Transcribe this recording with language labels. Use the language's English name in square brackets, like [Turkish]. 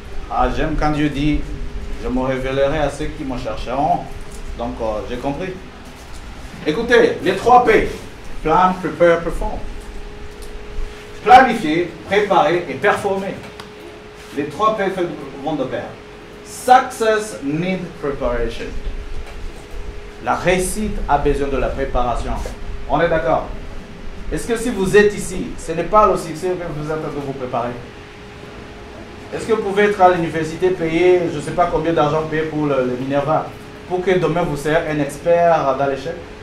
[French] Ah, j'aime quand Dieu dit, je me révélerai à ceux qui me chercheront. Donc, j'ai compris. Écoutez, les 3 P. [English] Plan, prepare, perform. [French] Planifier, préparer et performer. Les 3 P vont de pair. [English] Success need preparation. [French] La réussite a besoin de la préparation. On est d'accord? Est-ce que si vous êtes ici, ce n'est pas le succès que vous êtes en train de vous préparer? Est-ce que vous pouvez être à l'université, payer, je ne sais pas combien d'argent payer pour le Minerva, pour que demain vous soyez un expert dans l'échec?